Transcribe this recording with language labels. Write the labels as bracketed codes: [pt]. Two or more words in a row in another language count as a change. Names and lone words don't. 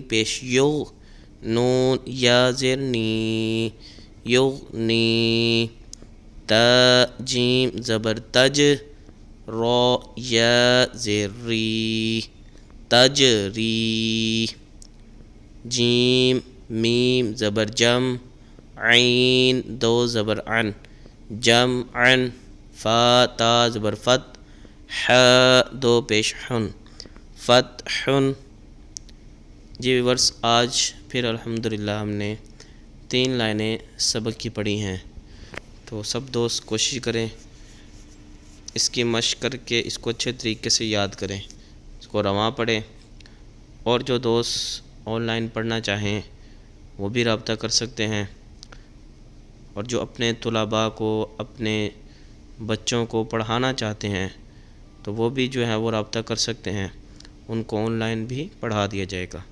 [ur] پیش یغ، نون یا زیر نی، یغنی، تا جیم زبر تج، را یا زیر ری، تجری، جیم میم زبر جم، عین دو زبر عن، جمعن، فا تا زبر فت، ح دو پیش حن، فتحن۔ جی ویورس، آج پھر الحمدللہ ہم نے 3 لائنیں سبق کی پڑھی ہیں، تو سب دوست کوشش کریں اس کی مشق کر کے اس کو اچھے طریقے سے یاد کریں، اس کو رواں پڑھیں، اور جو دوست آن لائن پڑھنا چاہیں وہ بھی رابطہ کر سکتے ہیں، اور جو اپنے طلباء کو، اپنے بچوں کو پڑھانا چاہتے ہیں تو وہ بھی جو ہے وہ رابطہ کر سکتے ہیں، ان کو آن لائن بھی پڑھا دیا جائے گا۔